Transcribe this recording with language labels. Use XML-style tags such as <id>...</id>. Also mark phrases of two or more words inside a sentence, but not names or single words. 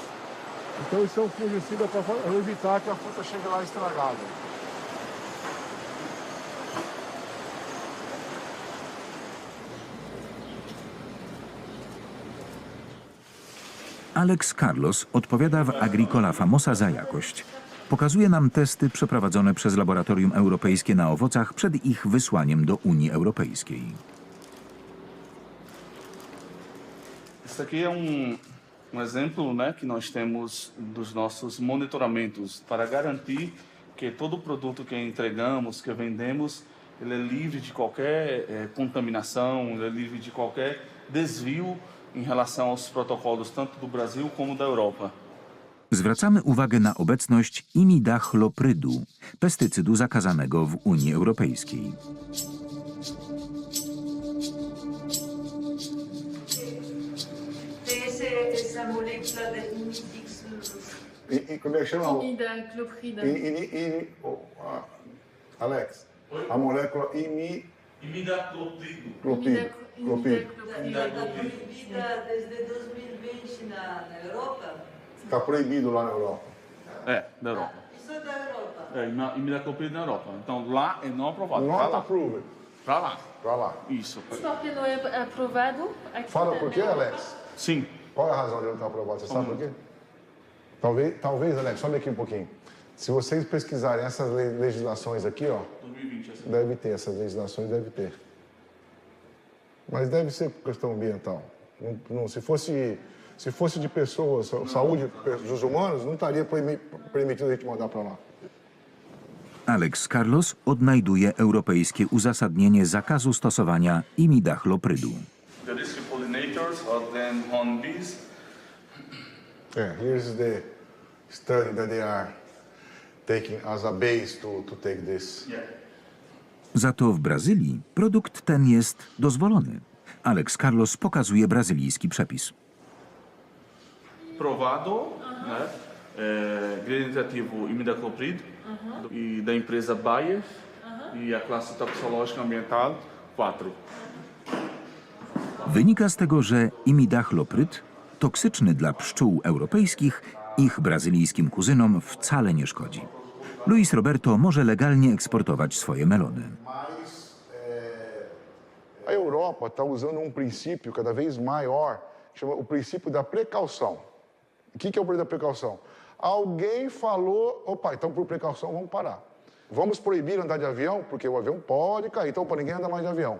<pt>Então isso é um fungicida para evitar que a fruta chegue lá estragada.</pt> <pl>Alex Carlos odpowiada w Agricola Famosa za jakość. Pokazuje nam testy przeprowadzone przez Laboratorium Europejskie na owocach przed ich wysłaniem do Unii Europejskiej.</pl> <pt>Esse aqui é um exemplo, né, que nós temos dos nossos monitoramentos para garantir que todo produto que entregamos, que vendemos, ele é livre de qualquer contaminação, ele é livre de qualquer desvio em relação aos protocolos tanto do Brasil como da Europa.</pt> <pl>Zwracamy uwagę na obecność imidachloprydu, pestycydu zakazanego w Unii Europejskiej.</pl> <pt>Como é que chama? Imidaclopride. Alex, a molécula Imidacloprido. Está proibida desde 2020 na Europa? Está proibido lá na Europa. Da Europa. Isso é da Europa? Imidacloprido na Europa. Então lá é não aprovado.</pt> <en>Not approved.</en> <pt>Para lá. Para lá. Isso. Por que não é aprovado aqui Fala na por quê, Europa? Alex? Sim. Qual é a razão de não estar aprovado? Você sabe por quê? Talvez, Alex, sobe aqui um pouquinho. Se vocês pesquisarem essas legislações aqui, ó, 2020, assim. deve ter, essas legislações deve ter. Mas deve ser questão ambiental. Se fosse de pessoas, saúde dos humanos, não estaria permitido a gente mandar para lá.</pt> <pl>Alex Carlos odnajduje europejskie uzasadnienie zakazu stosowania imidachloprydu.</pl> <en>The risk pollinators are then honeybees. Here's the study that they are taking as a base to take this.</en> <pl>Za to w Brazylii produkt ten jest dozwolony. Alex Carlos pokazuje brazylijski przepis.</pl> <pt>Provado, né? Ingrediente ativo imidacloprid e da empresa Bayer e a classe toxicológica ambiental 4.</pt> <pl>Wynika z tego, że imidaclopryd, toksyczny dla pszczół europejskich, ich brazylijskim kuzynom wcale nie szkodzi. Luis Roberto może legalnie eksportować swoje melony.</pl> <pt>A Europa está usando princípio cada vez maior, que chama o princípio da precaução. O que é o princípio da precaução? Alguém falou, opa, então por precaução vamos parar. Vamos proibir andar de avião, porque o avião pode cair, então para ninguém andar mais de avião.</pt>